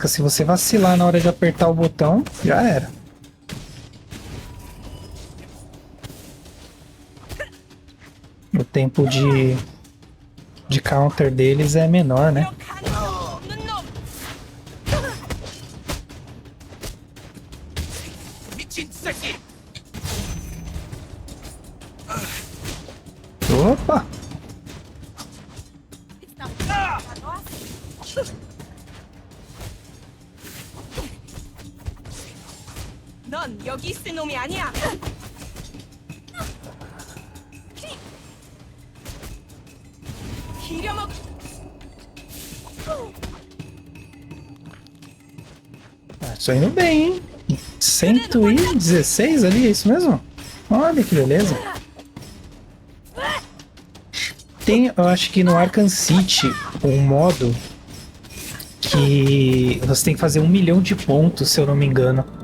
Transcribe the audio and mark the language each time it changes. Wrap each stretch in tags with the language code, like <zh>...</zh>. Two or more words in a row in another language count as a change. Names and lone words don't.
<pt>Se você vacilar na hora de apertar o botão, já era. O tempo de counter deles é menor, né? Opa!</pt> <ko>넌 여기 있을 놈이 아니야. 기려먹.</ko> <pt>Isso indo bem, hein? 116 ali, é isso mesmo? Olha que beleza. Tem, eu acho que no Arkham City, um modo que você tem que fazer 1 milhão de pontos, se eu não me engano.</pt>